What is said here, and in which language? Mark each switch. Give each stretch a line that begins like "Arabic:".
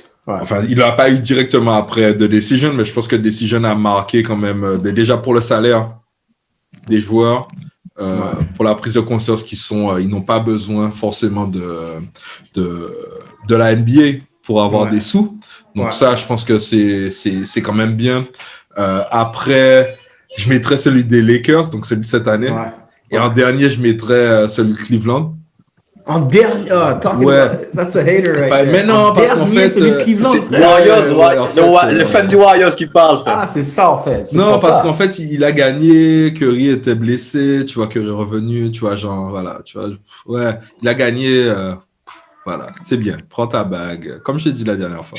French: Enfin, il n'a pas eu directement après The Decision, mais je pense que The Decision a marqué quand même, déjà pour le salaire des joueurs, pour la prise de conscience ils n'ont pas besoin forcément de la NBA pour avoir des sous. Donc ça, je pense que c'est quand même bien. Après, je mettrais celui des Lakers, donc celui de cette année. Et en dernier, je mettrais celui de Cleveland. En dernier,
English: that's a hater right there.
French: Mais non, parce qu'en fait, celui de Cleveland, le fan du Warriors qui parle, frère. Ah, c'est ça, en fait. Non, parce qu'en fait, il a gagné, Curry était blessé, tu vois, Curry est revenu, tu vois, genre, voilà, tu vois, il a gagné, voilà, c'est bien, prends ta bague, comme je t'ai dit la dernière fois.